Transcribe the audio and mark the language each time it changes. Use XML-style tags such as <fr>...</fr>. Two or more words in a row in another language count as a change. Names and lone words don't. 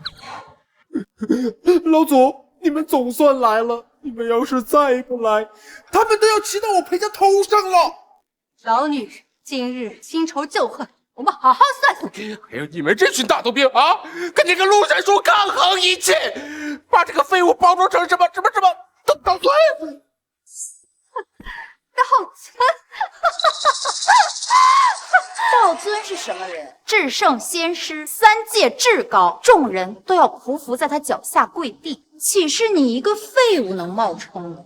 <zh>老祖，你們總算來了，你們要是再不來，他們都要騎到我裴家頭上了。老女人，今日新仇舊恨，我們好好算算。還有你們這群大頭兵啊，跟這個陸神書抗衡一氣，把這個廢物包裝成什麼道尊。道尊，道尊是什麼人？至聖仙師，3界至高，眾人都要匍匐在他腳下跪地。豈是你一個廢物能冒充？</zh>